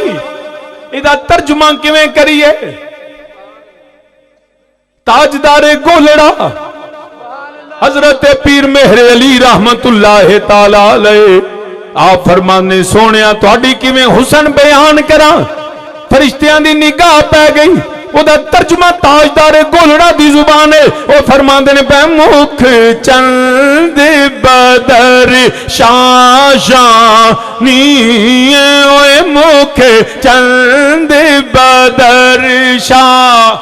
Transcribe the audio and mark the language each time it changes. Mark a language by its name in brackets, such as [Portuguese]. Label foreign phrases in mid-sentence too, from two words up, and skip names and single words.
[Punjabi] ایدا ترجمہ کویں کریے? تاجدار گولڑہ حضرت پیر مہر علی [Arabic] رحمة الله تعالى عليه [Punjabi] آپ فرمانے سوہنیا تہاڈی کویں حسن بیان کرا. فرشتیاں دی نگاہ پے گئی، اودا ترجمہ تاجدار گولڑہ دی زبان ہے. وہ فرماندے نے پئی مکھ چند بدر شعشانی، اوئے مکھ چند بدر شاہ.